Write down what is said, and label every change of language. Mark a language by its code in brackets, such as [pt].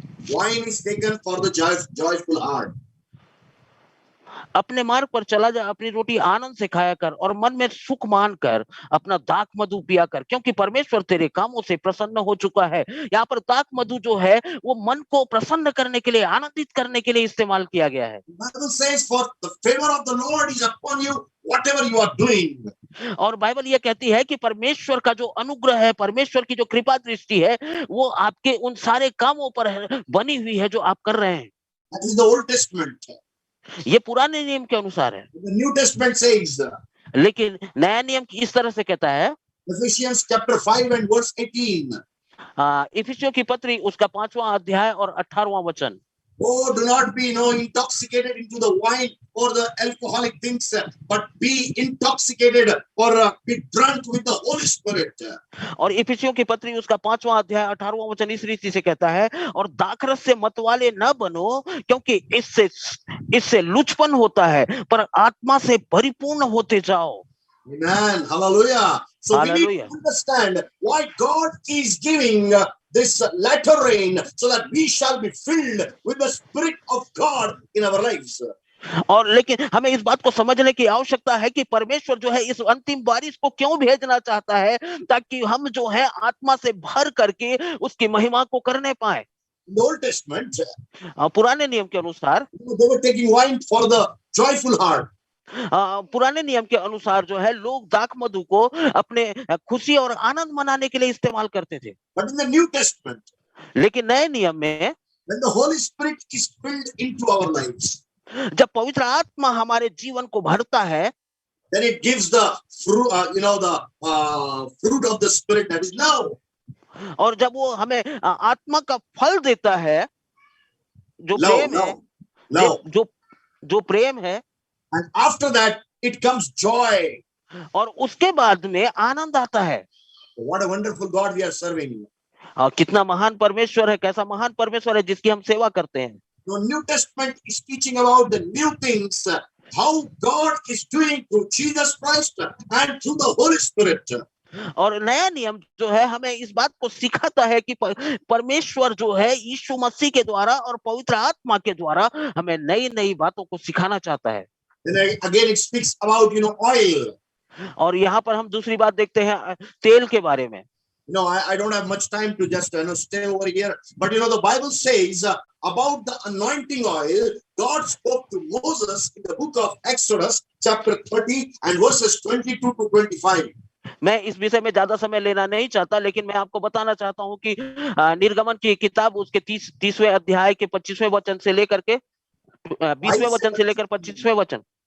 [en] Wine is taken for the joyful heart. [hi] अपने मार्ग पर चला जा, अपनी रोटी आनंद से खाया कर और मन में सुख मान कर अपना दाख मधु पिया कर, क्योंकि परमेश्वर तेरे कामों से प्रसन्न हो चुका है। यहाँ पर दाख मधु जो है वो मन को प्रसन्न करने के लिए, आनंदित करने के लिए इस्तेमाल किया गया है। [en] Bible says, for the favor of the Lord is upon you, whatever you are doing. [hi] और बाइबल ये कहती है कि परमेश्वर का जो अनुग्रह है, परमेश्वर की जो कृपा दृष्टि है, वो आपके उन सारे कामों पर बनी हुई है जो आप कर रहे हैं। [en] That is the Old Testament. [hi] ये पुराने नियम के अनुसार है। [en] The New Testament says, [hi] लेकिन नया नियम इस तरह से कहता है, [en] Ephesians chapter 5 and verse 18. [hi] इफिसियों की पत्री उसका 5वां अध्याय और 18वां वचन। [en] Oh, do not be intoxicated into the wine or the alcoholic things, but be intoxicated or be drunk with the Holy Spirit. [hi] और इफिसियों की पत्री उसका 5वां अध्याय 18वां वचन इस रीति से कहता है, और दाखरस से मतवाले न बनो, क्योंकि इससे लुचपन होता है, पर आत्मा से परिपूर्ण होते जाओ। [en] Amen. Hallelujah. So Hallelujah. we need to understand why God is giving this latter rain, so that we shall be filled with the Spirit of God in our lives. [hi] और लेकिन हमें इस बात को समझने की आवश्यकता है कि परमेश्वर जो है इस अंतिम बारिश को क्यों भेजना चाहता है, ताकि हम जो है आत्मा से भर करके उसकी महिमा को करने पाए। [en] In the Old Testament, [hi] पुराने नियम के अनुसार [en] they were taking wine for the joyful heart. [hi] पुराने नियम के अनुसार जो है लोग दाख मधु को अपने खुशी और आनंद मनाने के लिए इस्तेमाल करते थे। [en] But in the New Testament, [hi] लेकिन नए नियम में [en] when the Holy Spirit is filled into our lives, [hi] जब पवित्र आत्मा हमारे जीवन को भरता है, [en] then it gives the fruit, the fruit of the Spirit, that is love. [hi] और जब वो हमें आत्मा का फल देता है, जो प्रेम है, जो प्रेम है, [en] and after that it comes joy. [hi] और उसके बाद में आनंद आता है। [en] What a wonderful God we are serving. [hi] कितना महान परमेश्वर है, कैसा महान परमेश्वर है जिसकी हम सेवा करते हैं। [en] The New Testament is teaching about the new things, how God is doing through Jesus Christ and through the Holy Spirit. [hi] और नया नियम जो है हमें इस बात को सिखाता है कि परमेश्वर जो है यीशु मसीह के द्वारा और पवित्र आत्मा के द्वारा हमें नई नई बातों को सिखाना चाहता है। [en] Then again it speaks about oil. [hi] और यहाँ पर हम दूसरी बात देखते हैं तेल के बारे में। [en] I don't have much time to just stay over here, but the Bible says about the anointing oil. God spoke to Moses in the book of Exodus chapter 30 and verses 22 to 25. [hi] मैं इस विषय में ज्यादा समय लेना नहीं चाहता, लेकिन मैं आपको बताना चाहता हूं कि निर्गमन की किताब उसके 30वें अध्याय के 25वें वचन से लेकर के 20वें वचन से लेकर 25वें वचन